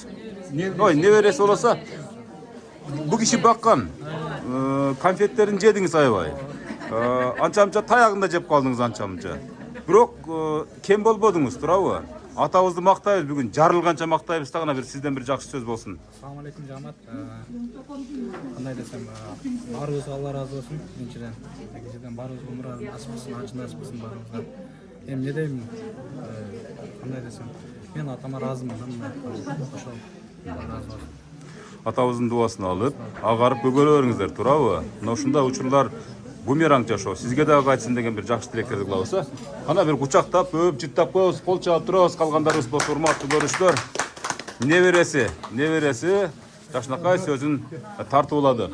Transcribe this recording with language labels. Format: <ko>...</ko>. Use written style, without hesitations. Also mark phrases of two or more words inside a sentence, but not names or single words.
<ky>Ой, небереси болса, бу киши баккан. Конфеттерин жедиңиз аябай. Анча-мынча таягында жеп калдыңыз анча-мынча. Бирок кем болбодуңуз, туурабы? Атабызды мактайбыз бүгүн, жарылганча мактайбыз да, бир сизден бир жакшы сөз болсун.</ky> <uz>Assalomu alaykum jamoat. Qanday desam, baribizga Alloh razı olsun. Birinchidan, ikkinchidan baribizga umr nasib qilsin, haj nasib qilsin baribizga. Endi ne deyim? Qanday desam, men atama razımın. Qo'shol. Razı olsun.</uz> <ky>Атабыздын дуасын алып, агарып көгөлөрүңүздөр, туурабы? Мына ушундай учурлар бумеранг жашоо сизге дагы кайтсын деген бир жакшы тилектерди кылабыз. Ана бир кучактап, өп, жыттап коебуз, кол чаап турабыз, калгандарыбыз болсо урматтуу көрүштөр. Небереси жашынакай сөзүн тартуулады.</ky>